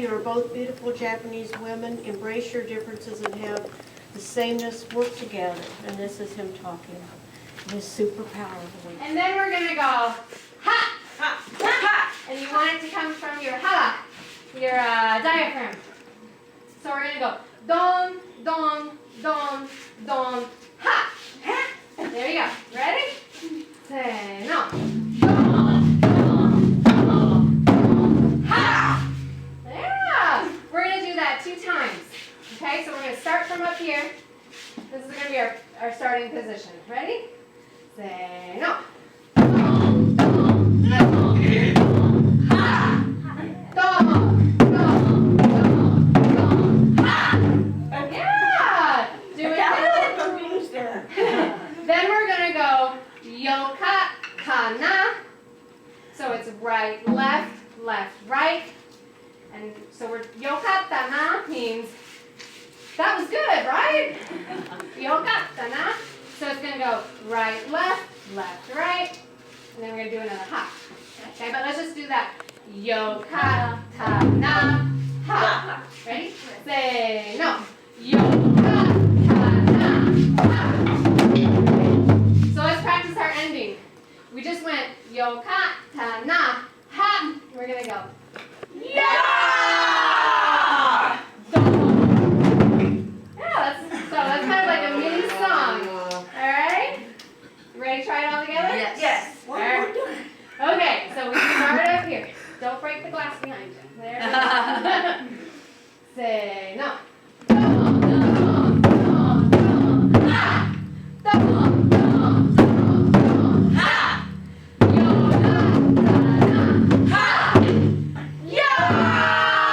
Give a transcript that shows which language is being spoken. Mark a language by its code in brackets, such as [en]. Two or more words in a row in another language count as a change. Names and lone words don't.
[en] You are both beautiful Japanese women. Embrace your differences and have the sameness work together. And this is him talking. His superpower voice. And then we're going to go, ha, ha, ha. And you want it to come from your ha, your diaphragm. So we're going to go, don, don, don, don, ha, ha. There you go. Ready? Say no. Don, don, don, don, ha. Yeah. We're going to do that 2 times. Okay, so we're going to start from up here. This is going to be our starting position. Ready? Say no. Don, don, don, ha. Don, don, don, don, ha. Yeah. Do it again. Then we're going to go yoka, kana. So it's right, left, left, right. And so we're yoka, kana means that was good, right? Yoka, kana. So it's going to go right, left, left, right, and then we're going to do another ha. Okay, but let's just do that. Yoka, ta, na, ha. Ready? Say no. Yoka, ta, na, ha. So let's practice our ending. We just went yoka, ta, na, ha. We're going to go. Yeah! That's kind of like a mini song. All right? You ready to try it all together? Yes. All right. Okay, so we start up here. Don't break the glass behind you. There we go. Say no. Dum, dum, dum, dum, ha. Dum, dum, dum, dum, ha. Yo, da, da, da, ha. Yeah!